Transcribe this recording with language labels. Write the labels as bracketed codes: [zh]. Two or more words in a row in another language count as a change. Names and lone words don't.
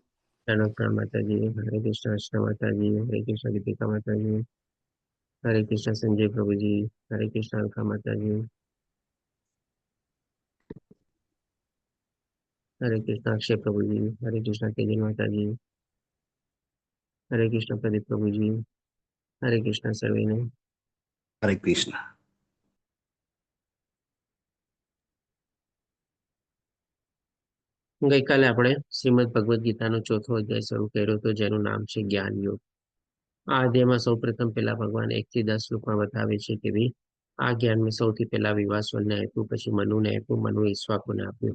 [hi] प्रणव प्रणाम माता जी, हरे कृष्ण अर्चना माता जी, हरे कृष्ण दीपिका माता जी, हरे कृष्ण संजय प्रभु जी, हरे कृष्ण अलका माता जी, हरे कृष्ण अक्षय प्रभु जी, हरे कृष्ण तेजन माता जी, हरे कृष्ण प्रदीप प्रभु जी, हरे कृष्ण सर्वे ने। हरे कृष्ण। [gu] ગઈકાલે આપણે શ્રીમદ ભગવદ ગીતાનો ચોથો અધ્યાય શરૂ કર્યો હતો, જેનું નામ છે જ્ઞાન યોગ. આ અધ્યાયમાં સૌપ્રથમ પહેલા ભગવાન 1 થી 10 શ્લોકમાં બતાવે છે કે ભાઈ આ જ્ઞાન મેં સૌથી પહેલા વિવાસવનને આપ્યું, પછી મનુને આપ્યું, મનુ ઈશ્વાકુને આપ્યું.